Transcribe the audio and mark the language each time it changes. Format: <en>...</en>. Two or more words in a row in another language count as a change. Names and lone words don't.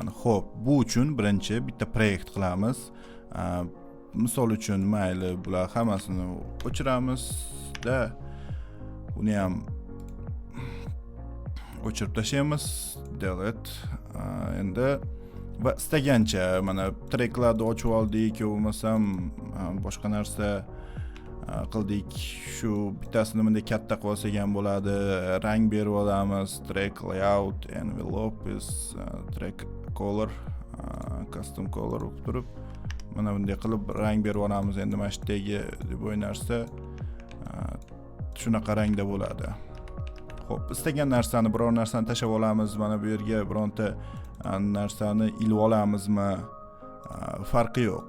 <uz>Xo'p, bu uchun birinchi bitta proyekt qilamiz. Misol uchun mayli bular hammasini o'chiramiz-da, buni ham o'chirib tashlaymiz. Delete. Endi va istagancha mana treklarni ochib oldik, bo'lmasam boshqa narsa qildik. Shu bittasini bunday katta qilib olsak ham bo'ladi. Rang berib olamiz.</uz> <en>Track layout, envelope is track color, custom color</en> <uz>o'qib turib, mana bunday qilib rang berib olamiz. Endi mana shu yerdagi deb o'ynarsa shunaqa rangda bo'ladi. Xo'p, istagan narsani, biror narsani tashlab olamiz. Mana bu yerga bironta narsani ilib olamizmi? Farqi yo'q.</uz>